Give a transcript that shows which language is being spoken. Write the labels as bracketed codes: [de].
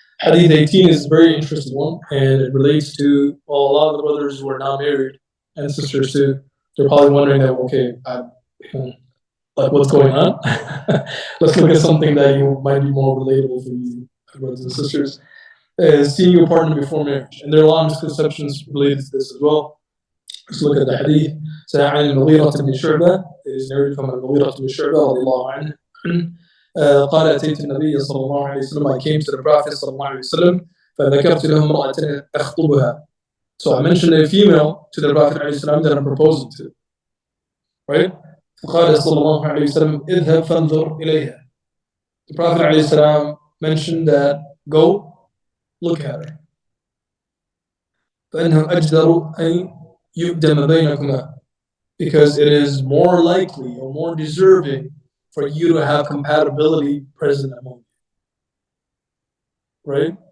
[en] Hadith 18 is a very interesting one, and it relates to, well, a lot of the brothers who are now married and sisters too. They're probably wondering that, okay, like what's going on? Let's look at something that you might be more relatable for you, brothers and sisters. Seeing your partner before marriage. And there are a lot of misconceptions related to this as well. Let's look at the hadith. [ar] عن المغيرة بن شعبة [en] is narrated from [ar] المغيرة بن شعبة رضي الله عنه قال أتيت النبي صلى الله عليه وسلم [en] I came to the Prophet [ar] صلى الله عليه وسلم فذكرت له امرأة أخطبها. [en] So I mentioned a female to the Prophet عليه السلام that I'm proposing to. Right? [ar] فقال صلى الله عليه وسلم اذهب فانظر إليها. [en] The Prophet عليه السلام mentioned that go look at her. [ar] فإنه أجدر أن يقدم بينكما, [en] because it is more likely or more deserving for you to have compatibility present among you. Right?